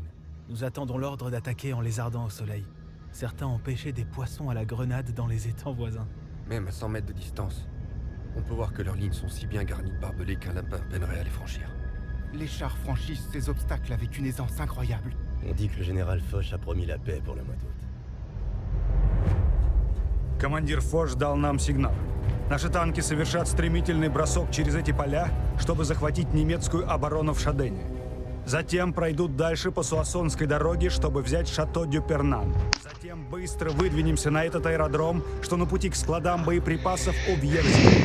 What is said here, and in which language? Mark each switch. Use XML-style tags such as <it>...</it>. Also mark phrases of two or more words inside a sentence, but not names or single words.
<fr>Nous attendons l'ordre d'attaquer en les ardant au soleil. Certains ont pêché des poissons à la grenade dans les étangs voisins. Même à 100 mètres de distance, on peut voir que leurs lignes sont si bien garnies de barbelés qu'un lapin peinerait à les franchir. Les chars franchissent ces obstacles avec une aisance incroyable. On dit que le général Foch a promis la paix pour le mois d'août.</fr> <ru>Командир Фош дал нам сигнал. Наши танки совершат стремительный бросок через эти поля, чтобы захватить немецкую оборону в Шадене. Затем пройдут дальше по Суассонской дороге, чтобы взять Шато-дю-Пернан. Затем быстро выдвинемся на этот аэродром, что на пути к складам боеприпасов у Вьерзи.</ru>